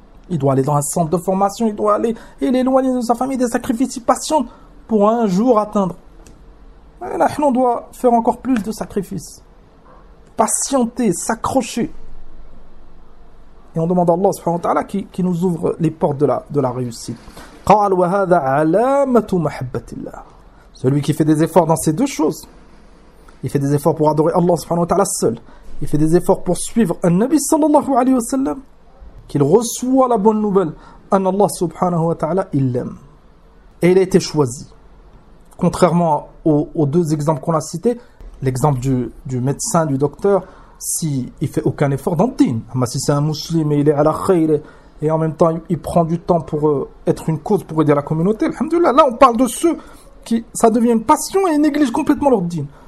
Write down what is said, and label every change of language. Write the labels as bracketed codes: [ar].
[fr] Il doit aller dans un centre de formation, il doit aller et l'éloigner de sa famille, des sacrifices, il patiente pour un jour atteindre. Et là, on doit faire encore plus de sacrifices. Patienter, s'accrocher. Et on demande à Allah subhanahu wa ta'ala qui nous ouvre les portes de la réussite. [ar] قال وهذا علامة محبة الله. [fr] Celui qui fait des efforts dans ces deux choses. Il fait des efforts pour adorer Allah subhanahu wa ta'ala seul. Il fait des efforts pour suivre un Nabi sallallahu alayhi wa sallam. Qu'il reçoit la bonne nouvelle. [ar] أن الله سبحانه وتعالى [fr] il l'aime. Et il a été choisi. Contrairement aux deux exemples qu'on a cités. L'exemple du médecin, du docteur. S'il si ne fait aucun effort dans le din, mais si c'est un musulman et il est à la khayr et en même temps il prend du temps pour être une cause pour aider la communauté, alhamdoulilah, là on parle de ceux qui ça devient une passion et ils négligent complètement leur din.